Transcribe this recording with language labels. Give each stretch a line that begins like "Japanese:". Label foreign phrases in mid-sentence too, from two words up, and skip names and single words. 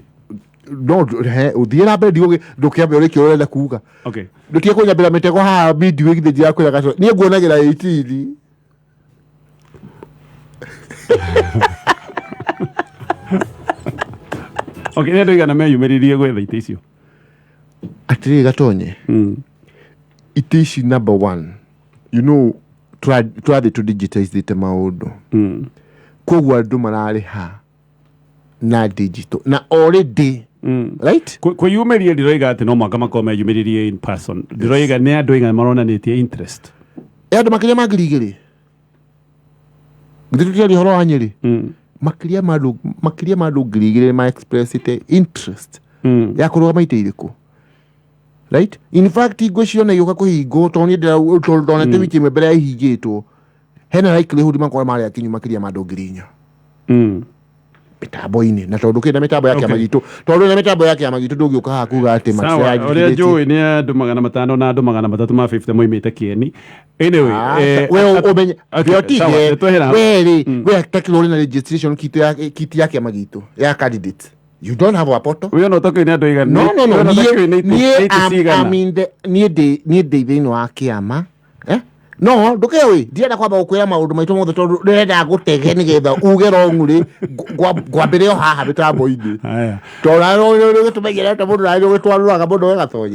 Kikuyu: no ũthiĩ na mbere ndũkĩambe ũrĩkĩ ũrenda kuuga ndũtige kũnyambĩra mĩtego haha video ĩgithĩ njĩra kwĩra gaco niĩ nguonagĩra 18 nĩ andũ igana meyumĩririe gwetha itĩ icio atĩrĩrĩ gatonye itĩ ici number 1
English: you know
Kikuyu: tũrathiĩ tũdigitizĩte maũndũ koguo andũ mararĩha na digital na
English: already right
Kikuyu: kwĩyumĩria ndiroiga atĩ no mwaka makorwo meyumĩririe
English: in person
Kikuyu: ndiroiga nĩ andũ igana maronanĩtie interest andũ makĩria ma 2,000 githĩ ũhoro wa Nyĩrĩ makĩria ma andũ 2,000 ma expressite interest ya kũrũgama itĩ irĩkũ
English: right in fact
Kikuyu: ngwĩciria na iũka kũhingwo tondũ niĩ ndonete wiki ĩmwe mbere ya ihingĩtwo hena likelihood makorwo marĩ akinyu makĩria ma andũ 4,000 mitambo-inĩ na tondũ kĩna mĩtambo ya kĩama gitũ tondũ na mĩtambo ya kĩama gitũ ndũngĩũka haha kuuga atĩ ũrĩa njũĩ nĩ andũ 500 na andũ 350 moimĩte Kieni we ũmenye we tekirwo na
English: registration kit
Kikuyu: ya kĩama gitũ ya candidate
English: you don't have a portal
Kikuyu: we no toke ni andũ igana no niĩ thĩinĩ wa kĩama no ndũkewe ndienda kwamba gũkwĩra maũndũ maitũ mothe tondũ ndĩrenda gũtege nĩgetha uge wrongly ngwambĩre o haha mĩtambo-inĩ tondũ gĩtũmenyerete mũndũ na gĩtwarũraga mũndũ wega tonye